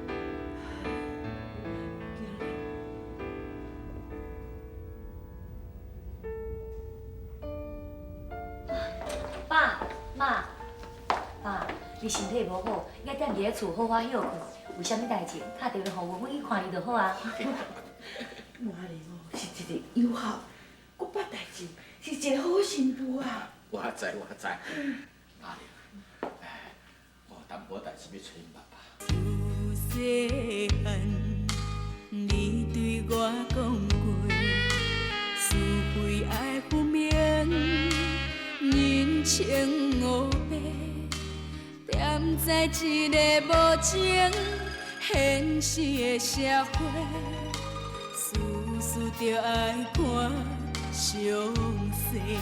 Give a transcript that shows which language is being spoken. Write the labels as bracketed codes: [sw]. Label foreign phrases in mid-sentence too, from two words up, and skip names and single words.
[nan] 爸妈，爸，你身体无好，应该踮伫咧厝好好休困。有啥物代志，打电话互阮去看你就好啊。雅玲哦，是一个友好、搁捌代志，是一个好媳妇啊。我知。雅玲，我淡薄代志要找因爸爸。自细汉，你对我讲过，是非爱分明，人情黑白，踮在一个无情现实的社会，事事着爱看详细。